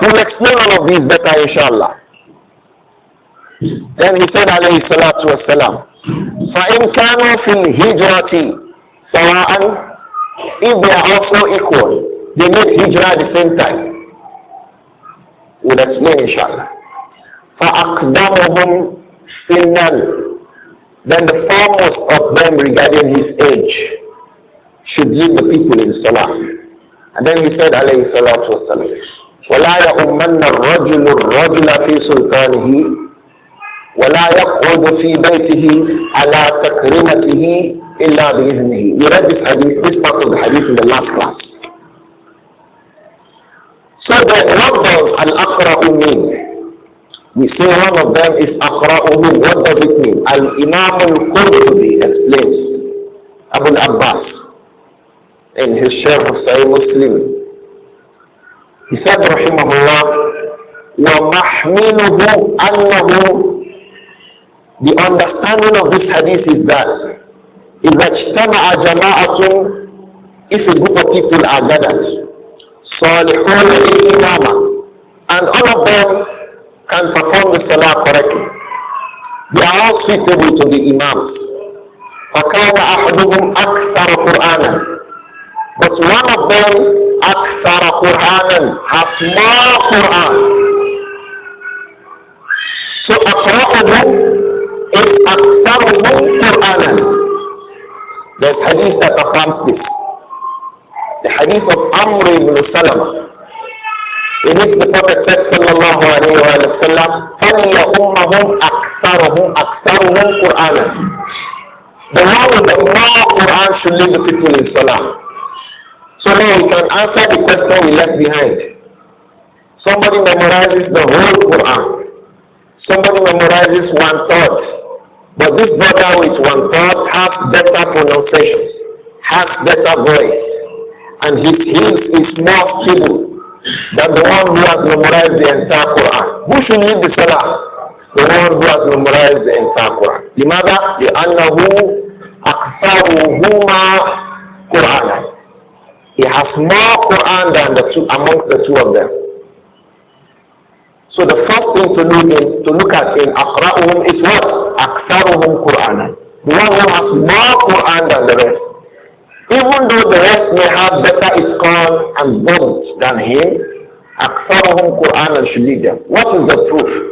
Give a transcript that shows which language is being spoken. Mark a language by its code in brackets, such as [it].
[en] We'll explain all of these better, inshallah. Then he said, alayhi salatu wasalam, [ar] فَإِنْ كَانُوا فِي الْهِجْرَةِ سَوَاءً, [en] if they are also equal, they make hijrah at the same time. We'll explain, inshallah. [ar] فَأَقْدَمُهُمْ سِنًّا, [en] then the foremost of them regarding his age should lead the people in salah. And then he said, alayhi salatu wasalam, [ar] وَلَا يَؤُمَّنَّ الرَّجُلُ الرَّجُلَ فِي سُلْطَانِهِ وَلَا يَقْعُدُ فِي بَيْتِهِ عَلَى تَكْرِمَتِهِ إِلَّا بِإِذْنِهِ. [en] We read this part of the hadith in the last class. So then, what does al-aqra'u mean? We say one of them is aqra'u. What does it mean? Al-Imam al-Qurtubi explains, Abu Abbas, in his Sharh of Sahih Muslim, He said, rahimahullah, [ar] وَمَحْمِلُهُ أَنَّهُ, [en] the understanding of this hadith is that [ar] إِذَا اجْتَمَعَ جَمَاعَةٌ, [en] if a group of people are gathered, [ar] صَالِحُونَ لِلْإِمَامَةِ, [en] and all of them can perform the salah correctly, they are all suitable to the imam. [ar] فَكَانَ أَحَدُهُمْ أَكْثَرَ قُرْآنًا, [en] but one of them [ar] أَكْثَرَ قُرْآنًا, [en] has more Quran. [ar] So أَقْرَأُهُ is أَكْثَرُهُ قُرْآنًا. [en] There's hadith that affirms this. The hadith of Amr ibn Salama, in which the Prophet said, sallallahu alayhi wa sallam, [ar] فَلْيَأُمَّهُمْ أَكْثَرُهُمْ قُرْآنًا. [en] The one with the more Quran should lead the people in Salah. So now we can answer the question we left behind. Somebody memorizes the whole Quran. Somebody memorizes 1/3. But this brother with 1/3 has better pronunciation, has better voice, and his heels is more stable than the one who has memorized the entire Quran. Who should lead the Salah? The one who has memorized the entire Quran. [ar] لماذا؟ لأنه أكثرهما قرآنا. [en] He has more Quran than the two, amongst the two of them. So the first thing to look at in [ar] أقرأهم [en] is what? [ar] أكثرهم قرآنا. [en] The one who has more Quran than the rest. Even though the rest may have better Isqan and bones than him, [ar] أكثرهم قرآنا [en] should lead them. What is the proof?